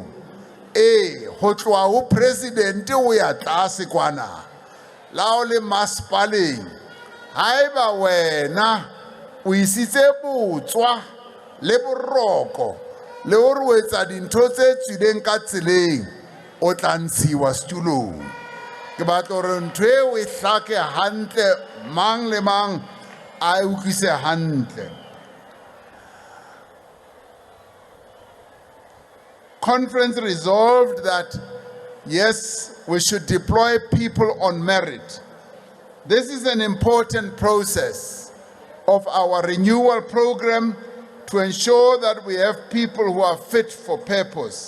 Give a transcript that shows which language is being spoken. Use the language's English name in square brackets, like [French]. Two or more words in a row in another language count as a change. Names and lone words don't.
[Southern Sotho] Go tloa ho president o ya tlase kwana, la o le masepaleng, haeba wena o isitse botswa le boroko le hore o etsa dintho tse tswileng ka tseleng, o tla ntshiwa setulong. Ke batla hore ntho eo e hlake hantle, mang le mang a utlwise hantle. [English] Conference resolved that, yes, we should deploy people on merit. This is an important process of our renewal program to ensure that we have people who are fit for purpose.